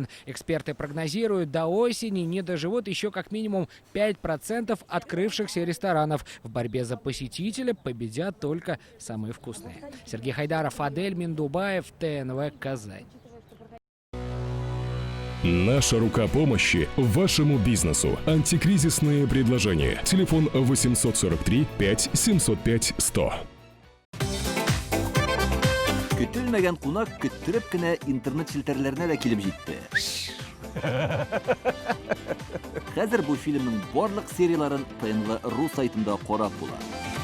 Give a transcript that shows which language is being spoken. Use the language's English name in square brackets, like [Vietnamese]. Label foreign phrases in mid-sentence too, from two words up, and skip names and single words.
[Russian] Эксперты прогнозируют, до осени не доживут еще как минимум 5% открывшихся ресторанов. В борьбе за посетителя победят только самые вкусные. Сергей Хайдаров, Адель Миндубаев, ТНВ Казань. Наша рука помощи вашему бизнесу. Антикризисные предложения. Телефон 843 5 705 100. [Tatar] Көтелмәгән кунак көттүреп кенә интернет челтәрләренә дә килеп җитте. Хәзер бу фильмның барлык серияларын ТНВ.ру сайтында карап була.